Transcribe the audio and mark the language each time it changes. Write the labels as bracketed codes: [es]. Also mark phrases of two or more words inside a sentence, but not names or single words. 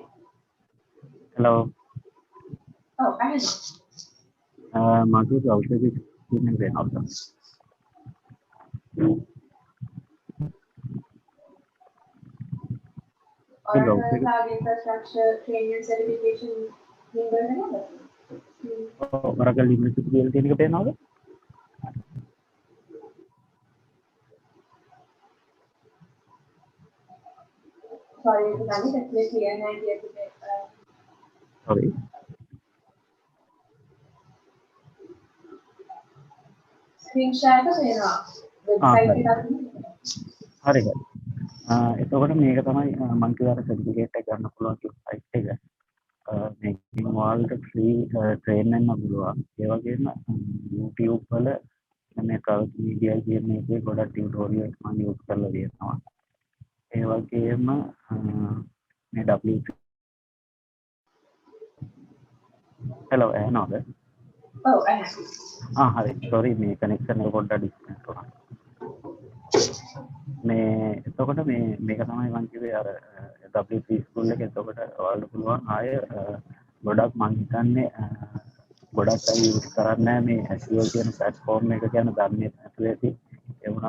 [en] hello. Oh, I know. [si] මගේ browser එකේ screen එක පේනවා. [en] Oracle Cloud Infrastructure Training and Certification Window නේද? [si] Oracle University කියලා තියෙන එක පේනවද? [en] Sorry, Udani, that's very clear and I get it. sorry. Screen share [si] එක වෙනවා. Website එකක් හරි හරි. එතකොට මේක තමයි මම කියලා සර්ටිෆිකේට් එක ගන්න පුළුවන් site එක. මේකෙන් ඔයාලට [en] free train [si] වෙන්න පුළුවන්. ඒ වගේම YouTube වල මේ කවුට් මීඩියා කියන එකේ ගොඩක් ටියුටෝරියල්ස් මම යූස් කරලා තියෙනවා. ඒ වගේම මේ WP hello ඇහෙනවද? [en] Oh, I know. [si] හරි. sorry මේ connection එක පොඩ්ඩක් disconnect වුණා. මේ එතකොට මේක තමයි මම කිව්වේ අර WP ස්කූල් එකේ. එතකොට ඔයාලට පුළුවන් ආය ගොඩක් මම හිතන්නේ ගොඩක් අය යූස් කරන්නේ මේ Azure කියන platform එක ගැන දන්නේ නැතුව ඇති.